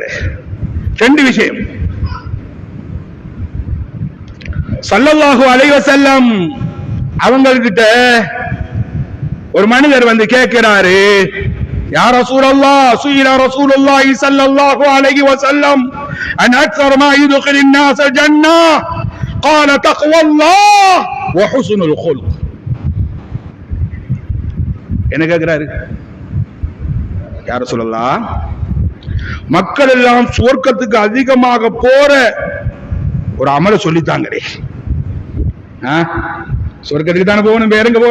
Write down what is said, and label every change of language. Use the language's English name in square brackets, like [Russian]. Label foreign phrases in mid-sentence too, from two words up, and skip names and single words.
[Arabic] 2 விஷயம். صلى الله عليه وسلم [Tamil] அவங்ககிட்ட ஒரு மனிதர் வந்து கேட்கிறாரு, [Arabic] يا رسول الله، سئل رسول الله صلى الله عليه وسلم عن أكثر ما يدخل الناس الجنة قال تقوى الله وحسن الخلق. [Tamil] என்ன கேட்கிறாரு? [Arabic] يا رسول الله, [Tamil] மக்கள் எல்லாம் சுவர்க்கத்துக்கு அதிகமாக போற ஒரு அமலை சொல்லித்தாங்களே. சுவர்க்கத்துக்கு தானே போகணும், வேற எங்க போற?